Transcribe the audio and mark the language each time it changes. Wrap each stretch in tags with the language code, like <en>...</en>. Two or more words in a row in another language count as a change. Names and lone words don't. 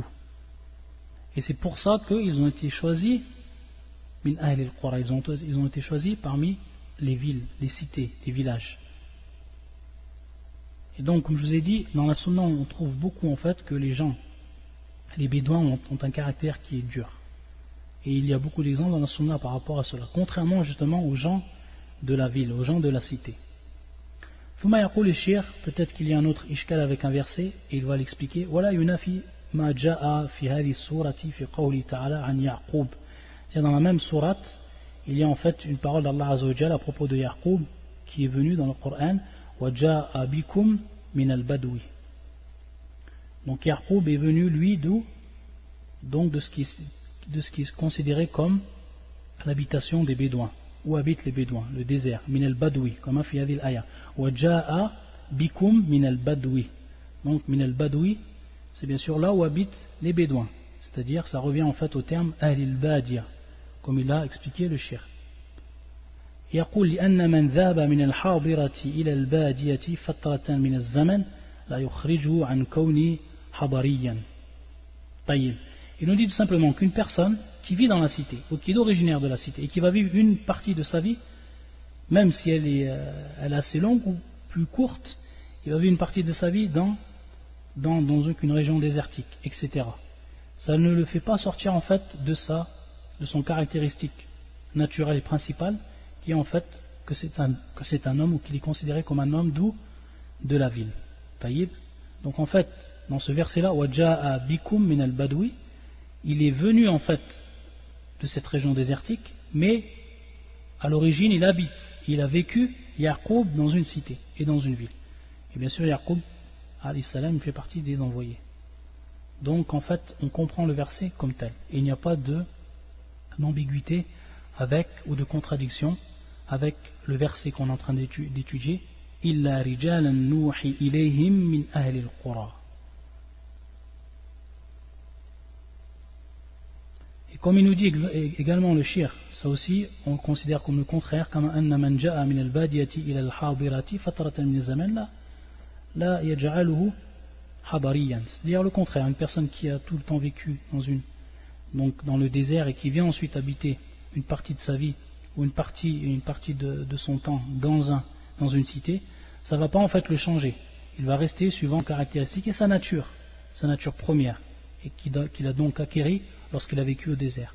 <fr>Et c'est pour ça qu'ils ont été choisis</fr> <ar>من أهل القرى,</ar> <fr>ils ont été choisis parmi les villes, les cités, les villages. Et donc, comme je vous ai dit, dans la sunna, on trouve beaucoup en fait que les gens, les bédouins ont un caractère qui est dur. Et il y a beaucoup d'exemples dans la sunna par rapport à cela, contrairement justement aux gens de la ville, aux gens de la cité.</fr> <ar>ثم يقول الشيخ,</ar> <fr>peut-être qu'il y a un autre ishkal avec un verset, et il va l'expliquer.</fr> <ar>ولا ينافي ما جاء في هذه السورة في قوله تعالى عن يعقوب.</ar> <fr>C'est dans la même sourate, il y a en fait une parole d'Allah</fr> <ar>عز وجل</ar> <fr>à propos de Ya'qub qui est venue dans le Coran.</fr> <ar>وجاء بكم من البدو.</ar> <fr>Donc Ya'qub est venu lui d'où? Donc de ce qui est considéré comme l'habitation des bédouins, où habitent les bédouins, le désert,</fr> <ar>من البدو, comme في هذه الآية. وجاء بكم من البدو. Donc من البدو,</ar> <fr>c'est bien sûr là où habitent les bédouins, c'est-à-dire ça revient en fait au terme</fr> <ar>أهل البادية,</ar> <fr>comme il l'a expliqué le cheikh.</fr> <ar>يقول لأن من ذهب من الحاضرة إلى البادية فترة من الزمن لا يخرجه عن كونه حضريا. طيب.</ar> <fr>Il nous dit tout simplement qu'une personne qui vit dans la cité, ou qui est originaire de la cité, et qui va vivre une partie de sa vie, même si elle est assez longue ou plus courte, il va vivre une partie de sa vie dans une région désertique, etc. Ça ne le fait pas sortir en fait de son caractéristique naturelle et principale, qui est en fait que c'est un homme, ou qu'il est considéré comme un homme de la ville. Taïb. Donc en fait, dans ce verset-là,</fr> <ar>وجاء بكم من البدو,</ar> <fr>il est venu en fait de cette région désertique, mais à l'origine il a vécu Ya'qub dans une cité et dans une ville. Et bien sûr Ya'qub</fr> <ar>عليه السلام</ar> <fr>fait partie des envoyés. Donc en fait on comprend le verset comme tel. Et il n'y a pas d'ambiguïté ou de contradiction avec le verset qu'on est en train d'étudier.</fr> <ar>إلا رجالا نوحي إليهم من أهل القرى.</ar> <fr>Et comme il nous dit également le shir, ça aussi on le considère comme le contraire, comme</fr> <ar>أن من جاء من البادية إلى الحاضرة فترة من الزمن لا يجعله حضريا.</ar> <fr>C'est-à-dire le contraire, une personne qui a tout le temps vécu dans le désert et qui vient ensuite habiter une partie de sa vie ou une partie de son temps dans une cité, ça ne va pas en fait le changer. Il va rester suivant caractéristiques et sa nature première, et qu'il a donc acquéri lorsqu'il a vécu au désert.</fr>